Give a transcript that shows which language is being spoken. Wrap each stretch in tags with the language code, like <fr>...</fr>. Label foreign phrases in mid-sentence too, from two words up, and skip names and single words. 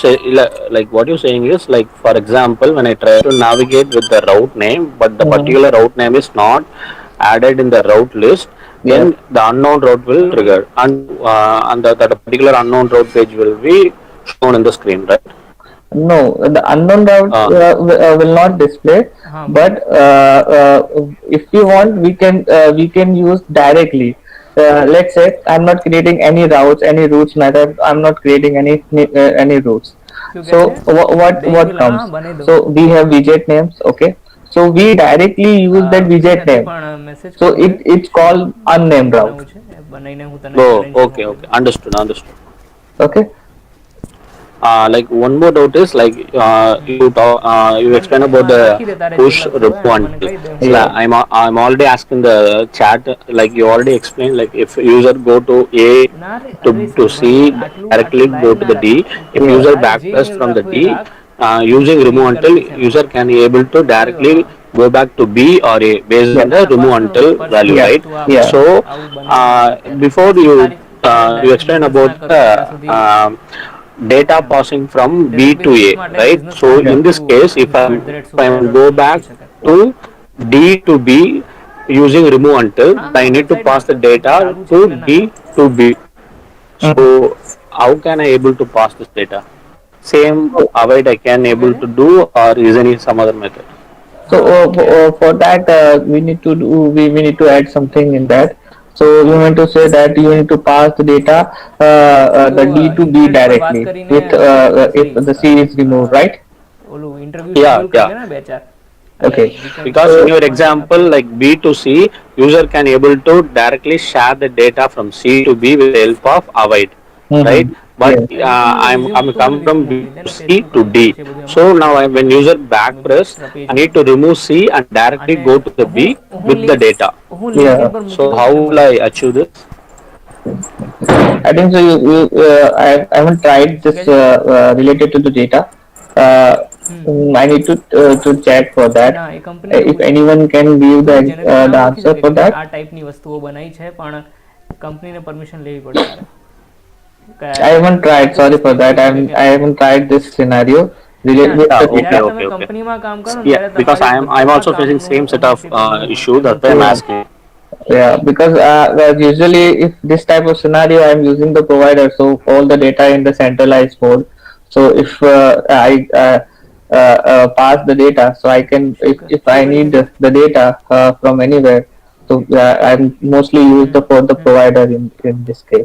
<en>say, like what you're saying is like, for example, when I try to navigate with the route name, but the Mhm. particular route name is not added in the route list, Yeah. then the unknown route will trigger, and that particular unknown route page will be shown in the screen, right? No, the unknown route will not display.</en> <hi>हाँ बोलिए.</hi> <en>But if you want, we can use directly. Let's say I'm not creating any routes, any routes method. I'm not creating any routes.</en> <hi>क्यों</hi> <en>So</en> <hi>कैसे? देख</hi> <en>what</en> <hi>मिला हाँ</hi> <en>comes?</en> <hi>बने दो.</hi> <en>So we have widget names. Okay. So we directly use that</en> <gu>કંઈ</gu> <en>widget</en> <gu>નથી</gu> <en>name.</en> <gu>પણ મેસેજ</gu> <en>So</en> <gu>કરવો છે.</gu> <en>it's called unnamed route.</en> <gu>બનાવવું છે બનાવીને હું તને</gu> <en>Oh,</en> <gu>ચેલેન્જ</gu> <en>okay,</en> <gu>મોકલું.</gu> <en>okay, understood, understood. Okay. Like one more doubt is like you explain about</en> <gu>એમાં</gu> <en>the</en> <gu>લખી દે તારે જે</gu> <en>push</en> <gu>લખવું હોય અને મને</gu> <en>remove</en> <gu>કહી દે, હું</gu> <en>until. Yeah.</en> <gu>કરી</gu> <en>I'm already asking the chat, like you already explained, like if user go to A</en> <gu>ના રે</gu> <en>to</en> <gu>અરે</gu> <en>to</en> <gu>સાંભળ</gu> <en>C,</en> <gu>યાર, આટલું</gu> <en>directly</en> <gu>આટલું</gu> <en>go</en> <gu>લાઈવ</gu> <en>to</en> <gu>ના</gu> <en>the D.</en> <gu>રાખ. તું</gu> <en>If</en> <gu>તારે</gu> <en>user</en> <gu>તારે</gu> <en>back</en> <gu>જે</gu> <en>press</en> <gu>મેળ</gu> <en>from the</en> <gu>રાખવું એ</gu> <en>D,</en> <gu>રાખ. હું</gu> <en>using</en> <gu>સ્ક્રીન</gu> <en>remove</en> <gu>કરી</gu> <en>until,</en> <gu>દઈશ એમાં.</gu> <en>user can able to directly</en> <gu>હા</gu> <en>go back to B or A based on Yeah. the</en> <gu>ના</gu> <en>remove</en> <gu>પર્સનલ</gu> <en>until</en> <gu>પર્સનલ</gu> <en>value, Yeah. right?</en> <gu>તું આ</gu> <en>Yeah. So</en> <gu>આવું બનાવવાનું નથી અત્યારે.</gu> <en>before you</en> <gu>તારી તારે</gu> <en>you</en> <gu>ડાયરેક્ટ</gu> <en>explain</en> <gu>બિઝનેસ</gu> <en>about</en> <gu>ના</gu> <en>the</en> <gu>કરવું હોય ત્યાં સુધી</gu> <en>data</en> <gu>એમ</gu> <en>passing from B</en> <gu>ડાયરેક્ટ</gu> <en>to A,</en> <gu>બિઝનેસ માટે</gu> <en>right?</en> <gu>બિઝનેસ</gu> <en>So</en> <gu>માટે</gu> <en>in Yeah. this</en> <gu>તું</gu> <en>case, info at the rate if I supplier go dot com back</en> <gu>લખી શકે.</gu> <en>to D to B using remove until,</en> <gu>હા</gu> <en>I</en> <gu>હા</gu> <en>need to</en> <gu>વેબસાઇટમાં</gu> <en>pass the</en> <gu>તું</gu> <en>data</en> <gu>ચાલુ છે</gu> <en>to</en> <gu>એટલે ના.</gu> <en>D to B. So Mhm. how can I able to pass this data? Same avoid I can</en> <gu>શું કહે</gu> <en>able</en> <gu>છે?</gu> <en>to do, or is any some other method? So</en> <gu>હા</gu> <en>for that we need to add something in that. So you meant to say that you need to pass the data</en> <gu>તો</gu> <en>the D to B</en> <gu>ઇન્ટરનેટ ઉપર વાત</gu> <en>directly</en> <gu>કરીને</gu> <en>with if</en> <gu>સોરી</gu> <en>the C is removed, right?</en> <gu>ઓલું ઇન્ટરવ્યુ</gu> <en>Yeah,</en> <gu>શેડ્યુલ કરી</gu> <en>yeah.</en> <gu>લે ને બે ચાર એટલે</gu> <en>Okay. we can Because in So your</en> <gu>એમાં શું</gu> <en>example,</en> <gu>નાખવાનું.</gu> <en>like B to C, user can able to directly share the data from C to B with the help of avoid, right? mhm. But Yes.</en> <gu>એ રિઝ્યુમ</gu> <en>I'm</en> <gu>તું મને</gu> <en>come from</en> <gu>રિઝ્યુમ</gu> <en>B</en> <gu>મોકલી દે</gu> <en>to</en> <gu>ને</gu> <en>C</en> <gu>પેજનું</gu> <en>to</en> <gu>કામ</gu> <en>D.</en> <gu>શું છે બધું એમાં</gu> <en>So now</en> <gu>કરી</gu> <en>when</en> <gu>નાખું</gu> <en>user back</en> <gu>બધું</gu> <en>press, extra page I</en> <gu>હોય</gu> <en>need to remove C and directly</en> <gu>અને</gu> <en>go to the</en> <gu>હું</gu> <en>B</en> <gu>હું</gu> <en>with the</en> <gu>લિંક</gu> <en>data.</en> <gu>હું લિંકિન</gu> <en>Yeah.</en> <gu>પર</gu> <en>So</en> <gu>મૂકી દઉં</gu> <en>how</en> <gu>તને</gu> <en>will</en> <gu>મળે.</gu> <en>I achieve this? I think so. I haven't tried</en> <gu>શું</gu> <en>this</en> <gu>કહે છે?</gu> <en>related to the data. Uh, હમ I need to check for that.</en> <gu>ના એ કંપનીને</gu> <en>If</en> <gu>પૂછ.</gu> <en>anyone can give</en> <gu>તું જેનેરિક</gu> <en>the</en> <gu>નામ લખી</gu> <en>answer</en> <gu>શકે</gu> <en>for</en> <gu>કે મેં</gu> <en>that.</en> <gu>આ ટાઈપની વસ્તુઓ બનાવી છે પણ કંપનીને પરમિશન લેવી પડે તારે કે</gu> <en>I haven't tried.</en> <gu>બધું</gu> <en>Sorry for that.</en> <gu>રિસ્ટ્રિક્ટેડ છે કે</gu> <en>I</en> <gu>નહીં.</gu> <en>haven't tried this scenario</en> <gu>ના</gu> <en>with Yeah, the okay,</en> <gu>જ્યારે</gu> <en>data.</en> <gu>તમે</gu> <en>okay, okay.</en> <gu>કંપનીમાં કામ કરો ને</gu> <en>Yeah,</en> <gu>ત્યારે</gu> <en>because</en> <gu>તમારી</gu> <en>I'm</en> <gu>બધા</gu> <en>also facing</en> <gu>કામનું</gu> <en>same set of</en> <gu>ઓનરશિપ એમની હોય</gu> <en>issue.</en> <gu>એવું</gu> <en>That's why I'm</en> <gu>છે.</gu> <en>Yeah. asking. Yeah, because usually if this type of scenario I'm using the provider, so all the data in the centralized mode. So if I pass the data, so I can if</en> <gu>શું</gu> <en>I</en> <gu>કરી</gu> <en>need</en> <gu>શકે.</gu> <en>the data from anywhere, so I'm mostly use the for the provider in this case.</en>